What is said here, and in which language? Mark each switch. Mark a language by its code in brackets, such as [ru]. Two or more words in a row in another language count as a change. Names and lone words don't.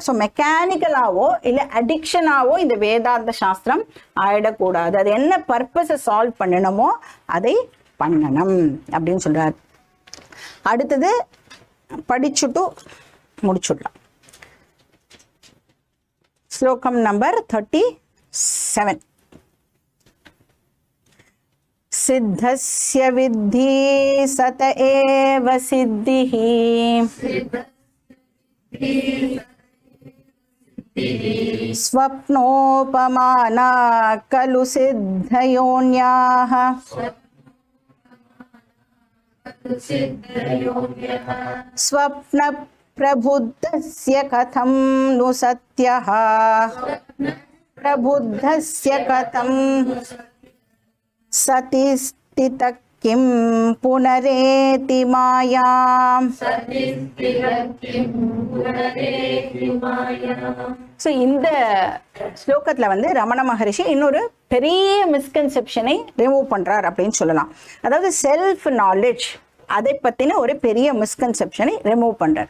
[ta] ஸோ மெக்கானிக்கலாவோ இல்லை அடிக்ஷனாவோ இந்த வேதாந்த சாஸ்திரம் ஆயிடக்கூடாது. அது என்ன [en] purpose solve [ta] பண்ணணுமோ அதை பண்ணணும் அப்படின்னு சொல்றார். அடுத்தது படிச்சுட்டு முடிச்சுடலாம். ஸ்லோகம் நம்பர் 37. [sa] सिद्धस्य विद्धि सत एव सिद्धिः स्वप्नोपमाना खलु सिद्धयोन्याः स्वप्न प्रबुद्धस्य कथं नु सत्यः प्रबुद्धस्य कथं सति स्थितः किं पुनरेति मायाम्. [ta] ஸோ இந்த ஸ்லோகத்தில் வந்து ரமண மகரிஷி இன்னொரு பெரிய [en] misconception remove [ta] பண்ணுறார் அப்படின்னு சொல்லலாம். அதாவது [en] self knowledge [ta] அதை பற்றின ஒரு பெரிய [en] misconception remove [ta] பண்ணுறார்.